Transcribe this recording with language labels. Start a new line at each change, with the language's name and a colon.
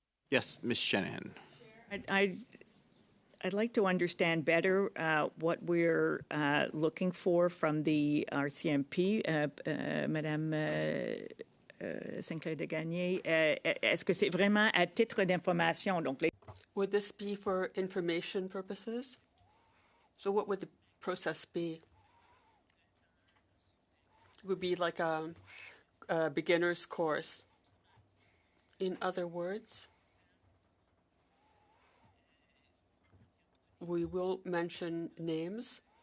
English: Yes, Ms. Shanahan. I'd like to understand better what we're looking for from the RCMP, Madame Sinclair de Gagné.
French: Est-ce que c'est vraiment à titre d'information? Donc,
English: would this be for information purposes? So what would the process be? It would be like a beginner's course. In other words, we will mention names.